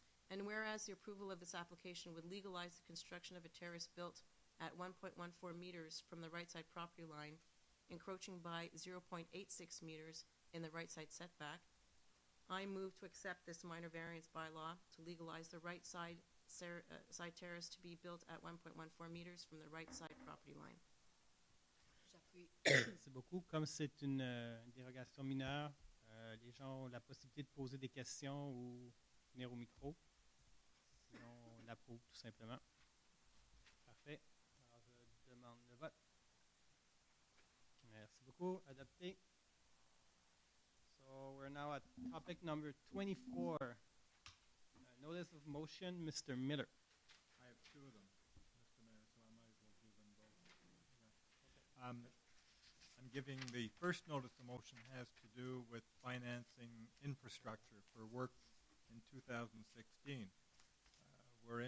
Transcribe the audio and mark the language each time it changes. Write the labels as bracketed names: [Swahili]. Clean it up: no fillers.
[English] And whereas the approval of this application would legalize the construction of a terrace built at 1.14 meters from the right side property line, encroaching by 0.86 meters in the right side setback, I move to accept this minor variance bylaw to legalize the right side terrace to be built at 1.14 meters from the right side property line. [French] J'appuie. Merci beaucoup. Comme c'est une dérogation mineure, les gens ont la possibilité de poser des questions ou venir au micro. Sinon, on l'approuve tout simplement. Parfait. Alors, je demande le vote. Merci beaucoup. Adopté. [English] So, we're now at topic number 24. Notice of motion, Mr. Miller. I have two of them, Mr. Mayor, so I might as well do them both. Yeah. I'm giving the first notice of motion has to do with financing infrastructure for work in 2016. We're